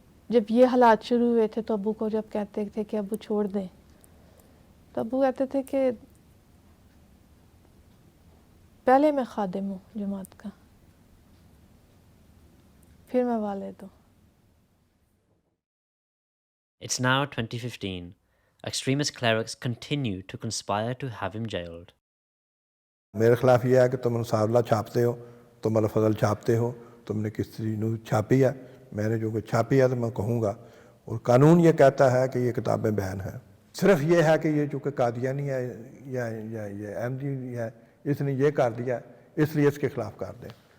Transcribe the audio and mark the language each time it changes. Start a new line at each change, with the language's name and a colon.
Urdu: جب یہ حالات شروع ہوئے تھے تو ابو کو جب کہتے تھے کہ ابو چھوڑ دیں، تو ابو کہتے تھے کہ پہلے میں خادم ہوں جماعت کا، پھر میں والد ہوں.
English: It's now 2015. Extremist clerics continue to conspire to have him jailed.
Urdu: میرے خلاف یہ ہے کہ تم انصار اللہ چھاپتے ہو، تم الفضل چھاپتے ہو، تم نے کس چیز چھاپی ہے. میں نے جو کہ چھاپی ہے تو میں کہوں گا، اور قانون یہ کہتا ہے کہ یہ کتابیں بین ہیں. صرف یہ ہے کہ یہ چونکہ قادیانی ہے یا یہ احمدی ہے، اس نے یہ کر دیا، اس لیے اس کے خلاف کر دیں.